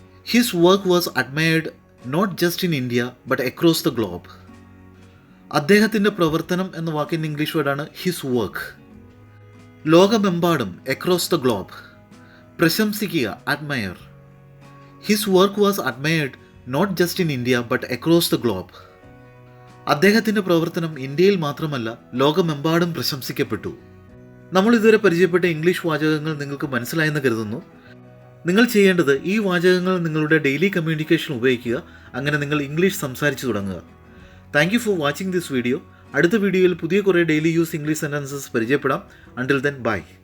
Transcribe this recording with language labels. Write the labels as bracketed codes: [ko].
[en] His work was admired not just in India but across the globe. [ml] അദ്ദേഹത്തിൻ്റെ പ്രവർത്തനം എന്ന വാക്കിൻ്റെ ഇംഗ്ലീഷ് വേർഡാണ് ഹിസ് വർക്ക്. ലോകമെമ്പാടും, across the globe. പ്രശംസിക്കുക, admire. [en] His work was admired not just in India but across the globe. [ml] അദ്ദേഹത്തിൻ്റെ പ്രവർത്തനം ഇന്ത്യയിൽ മാത്രമല്ല ലോകമെമ്പാടും പ്രശംസിക്കപ്പെട്ടു. നമ്മൾ ഇതുവരെ പരിചയപ്പെട്ട ഇംഗ്ലീഷ് വാചകങ്ങൾ നിങ്ങൾക്ക് മനസ്സിലായെന്ന് കരുതുന്നു. നിങ്ങൾ ചെയ്യേണ്ടത് ഈ വാചകങ്ങൾ നിങ്ങളുടെ ഡെയിലി കമ്മ്യൂണിക്കേഷൻ ഉപയോഗിക്കുക. അങ്ങനെ നിങ്ങൾ ഇംഗ്ലീഷ് സംസാരിച്ചു തുടങ്ങുക. [en] Thank you for watching this video. [ml] അടുത്ത വീഡിയോയിൽ പുതിയ കുറേ ഡെയിലി യൂസ് ഇംഗ്ലീഷ് സെൻറ്റൻസസ് പരിചയപ്പെടാം. [en] Until then bye.